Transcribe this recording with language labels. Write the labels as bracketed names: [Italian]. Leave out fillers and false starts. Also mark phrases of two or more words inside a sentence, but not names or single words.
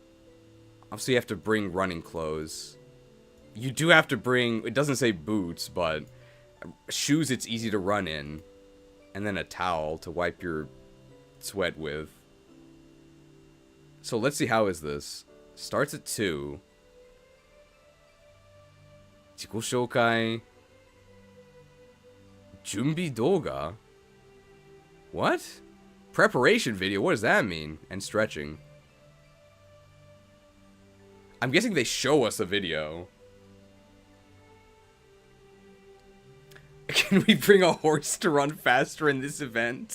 [English] Obviously you have to bring running clothes. You do have to bring, it doesn't say boots, but shoes it's easy to run in. And then a towel to wipe your sweat with. So let's see, how is this? Starts at 2. [Japanese] 自己紹介 準備動画 What? [English] Preparation video? What does that mean? And stretching. I'm guessing they show us a video. Can we bring a horse to run faster in this event?